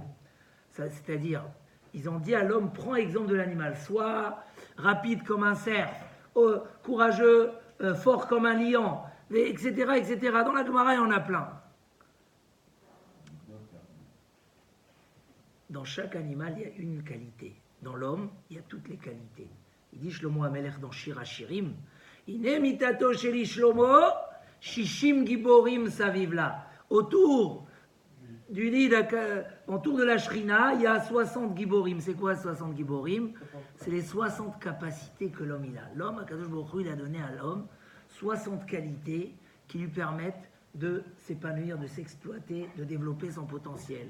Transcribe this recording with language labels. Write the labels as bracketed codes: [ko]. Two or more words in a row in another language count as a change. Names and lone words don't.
[fr] C'est-à-dire, ils ont dit à l'homme, prends exemple de l'animal, sois rapide comme un cerf, courageux, fort comme un lion, etc., etc. Dans la Gemara, il y en a plein. Dans chaque animal, il y a une qualité. Dans l'homme, il y a toutes les qualités. Il dit Shlomo HaMelech dans Shir HaShirim, [he] הנה מיטתו שלשלמה שישים גיבורים סביב לה. [fr] Autour du lit, autour de la Shrina, il y a 60 giborim. C'est quoi 60 giborim? C'est les 60 capacités que l'homme il a. L'homme, [he] הקדוש ברוך הוא, [fr] il a donné à l'homme 60 qualités qui lui permettent de s'épanouir, de s'exploiter, de développer son potentiel.